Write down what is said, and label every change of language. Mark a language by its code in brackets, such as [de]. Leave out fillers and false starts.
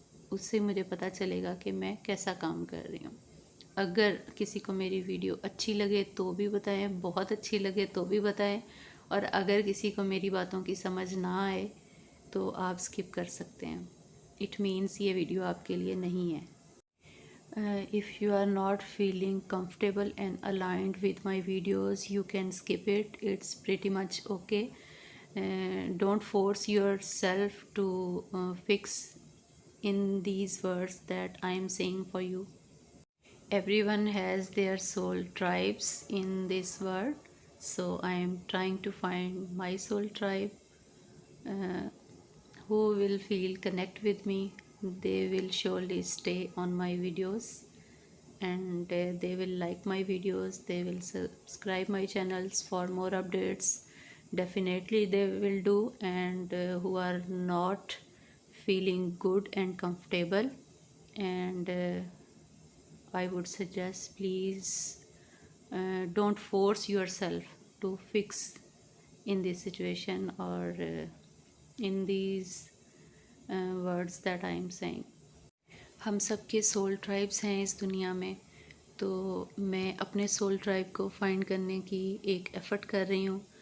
[ur] اس سے مجھے پتہ چلے گا کہ میں کیسا کام کر رہی ہوں. اگر کسی کو میری ویڈیو اچھی لگے تو بھی بتائیں، بہت اچھی لگے تو بھی بتائیں، اور اگر کسی کو میری باتوں کی سمجھ نہ آئے تو آپ سکپ کر سکتے ہیں. [en] it means [ur] یہ ویڈیو آپ کے لیے نہیں ہے. [en] If you are not feeling comfortable and aligned with my videos, you can skip it. It's pretty much okay. Don't force yourself to fix in these words that I am saying for you. Everyone has their soul tribes in this world, so I am trying to find my soul tribe. Uh, who will feel connect with me. They will surely stay on my videos, and they will like my videos. They will subscribe my channels for more updates. Definitely they will do. And who are not feeling good and comfortable, and I would suggest please don't force yourself to fix in this situation or in these words that I am saying. [ur] ہم سب کے civil tribes ہیں اس دنیا میں. تو میں اپنے civil tribe کو find کرنے کی ایک ایفرٹ کر رہی ہوں.